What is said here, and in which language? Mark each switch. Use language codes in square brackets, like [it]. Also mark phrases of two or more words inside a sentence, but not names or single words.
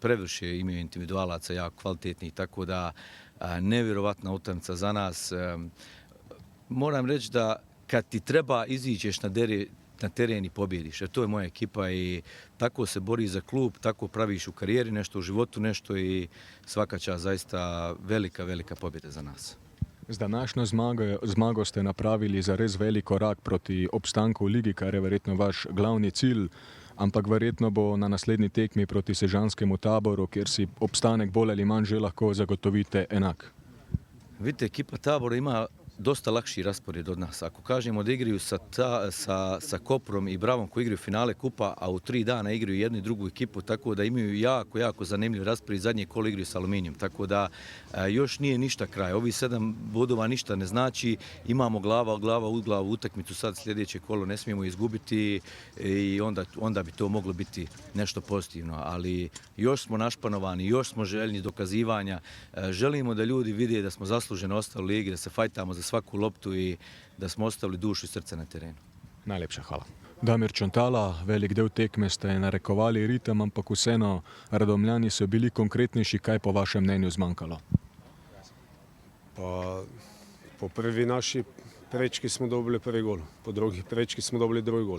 [bs] Previše imaju individualaca jako kvalitetnih, tako da nevjerovatna utakmica za nas. Moram reći da kad ti treba iziđeš na teren i pobjediš. To je moja ekipa i tako se bori za klub, tako praviš u karijeri nešto, u životu nešto i svaka čast, zaista velika pobjeda za nas. [sl] Z današnjo zmago ste napravili zares velik korak proti obstanku v ligi, kar je verjetno vaš glavni cilj, ampak verjetno bo na naslednji tekmi proti Sežanskemu Taboru, kjer si obstanek bolj ali manj že lahko zagotovite enak. [bs] Vidite, ekipa Tabora ima dosta lakši raspored od nas. Ako kažemo da igraju sa Koprom i Bravom koji igraju finale kupa, a u 3 dana igraju jednu i drugu ekipu, tako da imaju jako zanimljiv raspored. Zadnje kolo igraju sa Aluminijom, tako da još nije ništa kraj. Ovi 7 bodova ništa ne znači. Imamo glava u glavu utakmicu sad sljedeće kolo, ne smijemo izgubiti i onda bi to moglo biti nešto pozitivno. Ali još smo našpanovani, još smo željni dokazivanja. Želimo da ljudi vide da smo zasluženo ostali u ligi, da se fajtamo za svaku loptu i da smo ostavili dušu i srce na terenu. [sl] Najlepša hvala. Damir Čontala, velik del tekme ste narekovali ritem, ampak vseeno Radomljani so bili konkretnejši. Kaj po vašem mnenju zmanjkalo? Po prvi naši prečki smo dobili prvi gol, po drugi prečki smo dobili drugi gol.